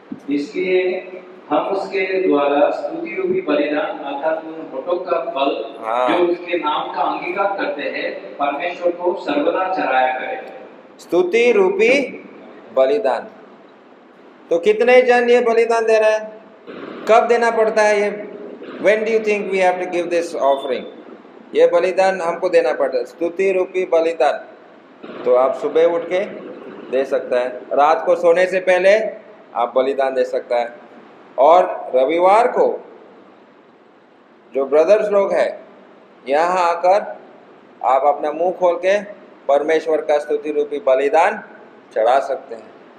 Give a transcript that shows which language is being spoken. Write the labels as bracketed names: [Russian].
[Hindi] इसलिए हम उसके द्वारा स्तुति रूपी बलिदान अर्थात उन होठों का फल हाँ। जो उसके नाम का अंगीकार करते हैं, परमेश्वर को सर्वदा चढ़ाया करें। स्तुति रूपी बलिदान। तो कितने जन ये बलिदान दे रहे हैं? कब देना पड़ता है ये? [English] When do you think we have to give this offering? [Hindi] ये बलिदान हमको देना पड़ता है, स्तुति रूपी बलिदान। तो आप सुबह उठ के दे सकता है, रात को सोने से पहले आप बलिदान दे सकता है, और रविवार को जो ब्रदर्स लोग हैं यहाँ आकर आप अपना मुंह खोल के परमेश्वर का स्तुति रूपी बलिदान चढ़ा सकते हैं।